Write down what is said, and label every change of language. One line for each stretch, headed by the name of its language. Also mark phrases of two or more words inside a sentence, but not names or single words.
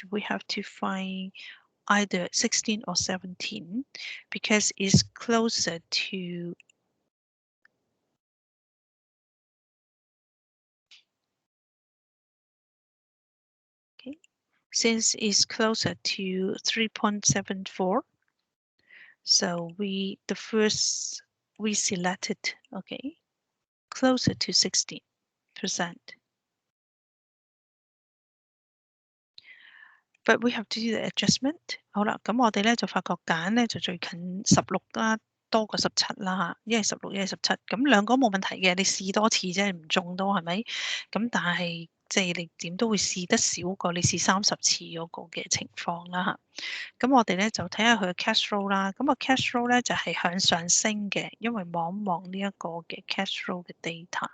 English: We have to find either 16 or 17 because it's closer to since it's closer to 3.74, so we selected closer to 60%. But we have to do the adjustment.
Cantonese: 好啦，咁我哋咧就發覺揀咧就最近16啦，多過17啦嚇，一係16，一係17，咁兩個冇問題嘅，你試多次啫，唔中都係咪？咁但係即係你點都會試得少過你試30次嗰個嘅情況啦嚇。咁我哋咧就睇下佢嘅
English: cash flow
Cantonese: 啦。咁個
English: cash flow
Cantonese: 咧就係向上升嘅，因為望呢一個嘅 cash flow 嘅 data。